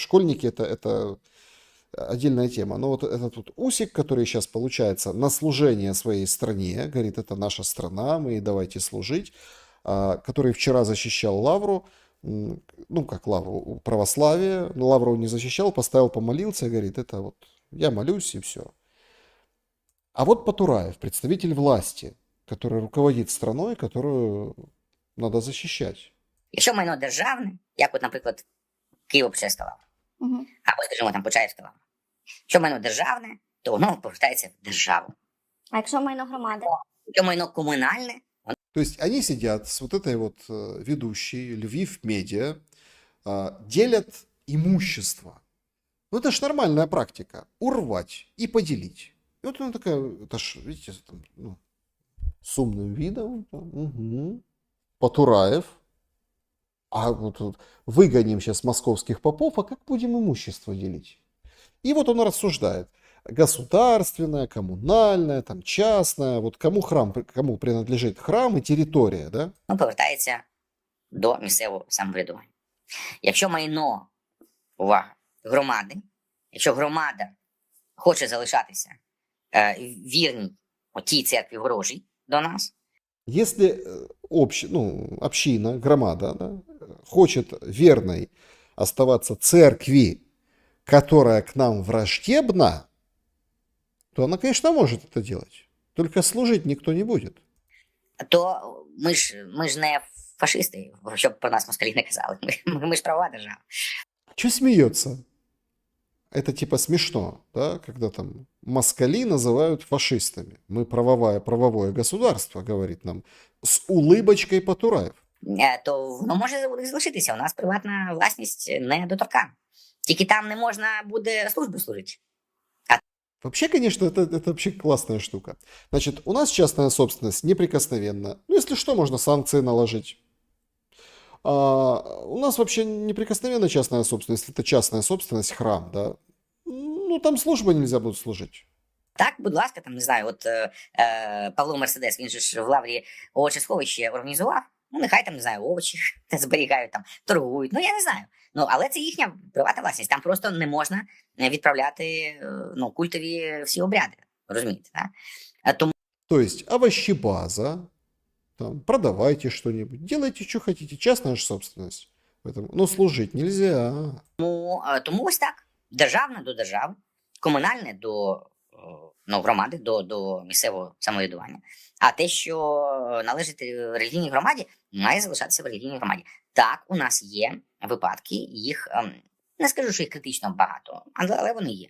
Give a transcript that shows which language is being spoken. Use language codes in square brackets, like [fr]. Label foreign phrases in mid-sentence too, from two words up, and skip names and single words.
[ru] Школьники это отдельная тема. Но вот этот вот Усик, который сейчас, получается, на служение своей стране, говорит, это наша страна, мы давайте служить, который вчера защищал лавру, ну, как лавру православия, но лавру не защищал, поставил, помолился, и говорит, это вот я молюсь и все. А вот Потураев, представитель власти, который руководит страной, которую надо защищать. [uk] Якщо майно державне, як от, наприклад, Києво-Печерська лавра, або, скажімо, там Почаївська лавра. Якщо майно державне, то воно повертається в державу. А якщо майно громади? Якщо майно комунальне, [ru] То есть они сидят с вот этой вот ведущей Львив Медиа, делят имущество. Ну это ж нормальная практика. Урвать и поделить. И вот она такая, это ж, видите, там, ну, с умным видом. Угу. Потураев. А вот выгоним сейчас московских попов, а как будем имущество делить? И вот он рассуждает. Государственное, коммунальное, там, частное. Вот кому принадлежит храм и територія, да? [uk] Ну, повертається до місцевого самоврядування. Якщо майно, увага, громади, якщо громада хоче залишатися вірній тій церкві ворожій до нас. [ru] Если община, громада, да, хочет верной оставаться церкви, которая к нам враждебна, то она, конечно, может это делать. Только служить никто не будет. [uk] То ми ж не фашисти, щоб про нас москалі не казали. Ми ж права держава. [ru] Чего смеется? Это типа смешно, да, когда там москали называют фашистами. Мы правовое государство, говорит нам, с улыбочкой Потураев. [uk] То воно може залишитися. У нас приватна власність недоторкана. Тільки там не можна буде службу служити. [ru] Вообще, конечно, это вообще классная штука. Значит, у нас частная собственность неприкосновенна. Ну, если что, можно санкции наложить. У нас вообще неприкосновенна частная собственность. Это частная собственность, храм, да. Ну, там службы нельзя будет служить. [uk] Так, будь ласка, там, не знаю, от Павло Мерседес, він же ж в Лаврі овочесховище організував. Ну, нехай там, не знаю, овочі зберігають, там, торгують. Ну, я не знаю. Ну, але це їхня приватна власність. Там просто не можна відправляти культові всі обряди. Розумієте, так? [ru] То есть овощебаза, там, продавайте что-нибудь, делайте, что хотите, частная же собственность. Поэтому, но служить нельзя. [uk] Тому ось так. Державне до держави, комунальне до громади, до місцевого самоврядування. А те, що належить релігійній громаді, має залишатися в релігійній громаді. Так, у нас є випадки, їх, не скажу, що їх критично багато, але вони є.